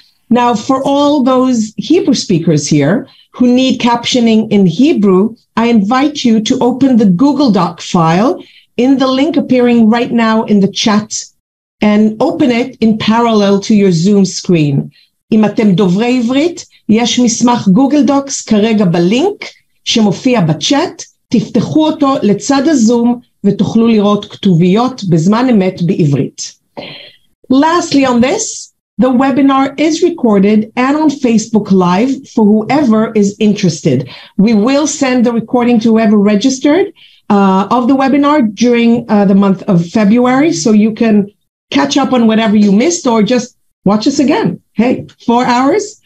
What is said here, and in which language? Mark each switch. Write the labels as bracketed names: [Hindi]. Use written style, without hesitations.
[English] Now, for all those Hebrew speakers here who need captioning in Hebrew, I invite you to open the Google Doc file in the link appearing right now in the chat and open it in parallel to your Zoom screen. [Hebrew] אם אתם דוברי עברית, יש מסמך גוגל דוקס כרגע בלינק שמופיע בצ'אט, תפתחו אותו לצד הזום ותוכלו לראות כתוביות בזמן אמת בעברית. [English] Lastly on this, the webinar is recorded and on Facebook Live for whoever is interested. We will send the recording to whoever registered of the webinar during the month of February, so you can catch up on whatever you missed or just watch us again. Hey, 4 hours,